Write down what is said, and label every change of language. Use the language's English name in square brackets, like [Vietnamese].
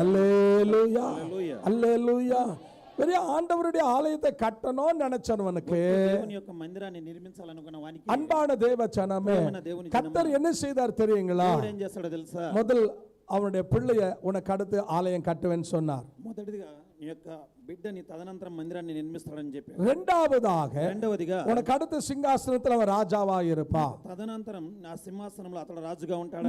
[Tamil] அல்லேலூயா. அல்லேலூயா. பெரிய ஆண்டவருடைய ஆலயத்தை கட்டணும்னு நினைச்சவனுக்கு, [Telugu] దేవుని యొక్క మందిరాన్ని నిర్మించాలనుకున్న వానికి, [Tamil] அன்பான தேவ ஜனமே, கர்த்தர் என்ன செய்தார் தெரியுங்களா? [Telugu] దేవుడు ఏం చేస్తాడో తెలుసా? [Tamil] முதல் அவனுடைய பிள்ளைய உனக்கு அடுத்து ஆலயம் கட்டுவேன்னு சொன்னார். [Telugu] మొదటిదిగా నీ యొక్క బిడ్డని తదనంతరం మందిరాన్ని నిర్మిస్తాడని చెప్పి, [Tamil] இரண்டாவதாக [Telugu] రెండవదిగా [Tamil] உனக்கு அடுத்த சிங்காசனத்தில் அவன் ராஜாவா இருப்பான். [Telugu] తదనంతరం నా సింహాసనంలో అతడు రాజుగా ఉంటాడు.